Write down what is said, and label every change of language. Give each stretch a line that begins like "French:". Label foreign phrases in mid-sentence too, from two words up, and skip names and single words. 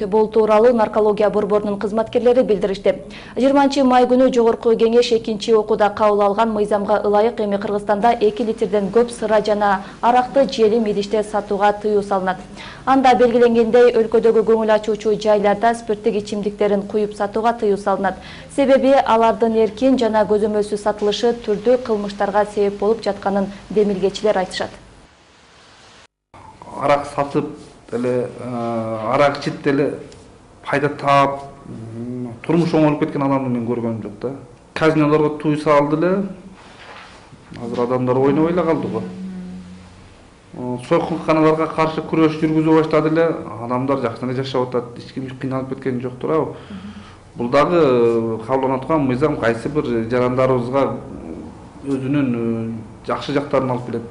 Kyrgyz: Бул тууралуу наркология борборунун кызматкерлери билдиришти. 20 май күнү жогорку кеңеш экинчи окууда кабыл алган мыйзамга ылайык эми Кыргызстанда 2 литрден көп сыра жана аракты желим идиште сатууга тыюу салынат. Анда белгиленгендей, өлкөдөгү көңүл ачуучу жайларда спирттик ичимдиктерин куюп сатууга тыюу салынат. Себеби алардын эркин жана көзөмөлсүз сатылышы түрдүү кылмыштарга себеп болуп жатканын демилгечилер айтышат. Арак сатып, арак ичип пайда таап, турмуш oңолуп кеткен адамды мен көргөнүм жок да. Казинолорго туй салды эле. Азыр адамдар ойнобой эле калды го. Сойкулканаларга каршы күрөш жүргүзө баштады эле. Адамдар жакшы эле жашап атат, эч ким кыйналып кеткен жок турабы. Бул дагы кабылданып аткан мыйзам кайсы бир жарандарыбызга өзүнүн жакшы жактарын алып келет.